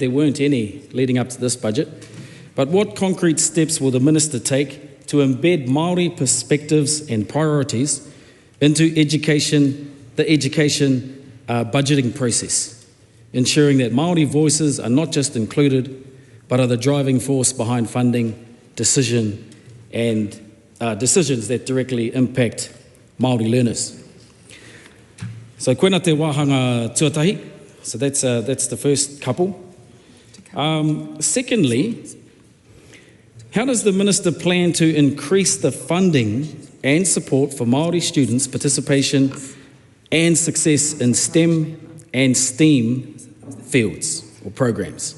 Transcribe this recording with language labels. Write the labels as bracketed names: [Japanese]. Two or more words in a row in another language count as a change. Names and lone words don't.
[English] there weren't any leading up to this budget, but what concrete steps will the Minister take to embed Māori perspectives and priorities into the education budgeting process, ensuring that Māori voices are not just included, but are the driving force behind funding decisions that directly impact Māori learners? [Māori] So koena te wāhanga tuatahi. [English] So that's the first couple. Secondly, how does the Minister plan to increase the funding and support for Māori students' participation and success in STEM and STEAM fields or programs?